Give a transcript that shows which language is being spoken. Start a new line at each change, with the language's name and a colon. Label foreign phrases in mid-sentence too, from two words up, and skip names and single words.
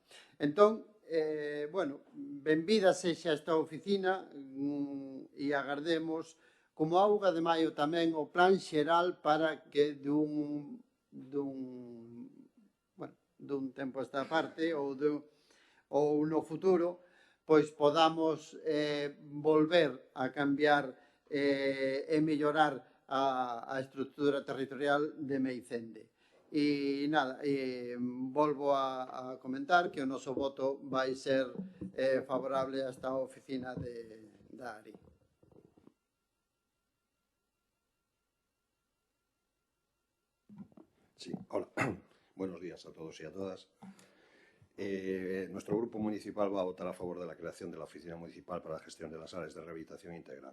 Galician: Entón, bueno, benvida sexa esta oficina e agardemos como auga de maio tamén o plan xeral para que dun tempo a esta parte ou no futuro pois podamos volver a cambiar e mellorar a estructura territorial de Meicende. E nada, volvo a comentar que o noso voto vai ser favorable a esta oficina da ARI.
Spanish: Sí, hola. Buenos días a todos y a todas. Nuestro grupo municipal va a votar a favor de la creación de la Oficina Municipal para la Gestión de las Áreas de Rehabilitación Integral.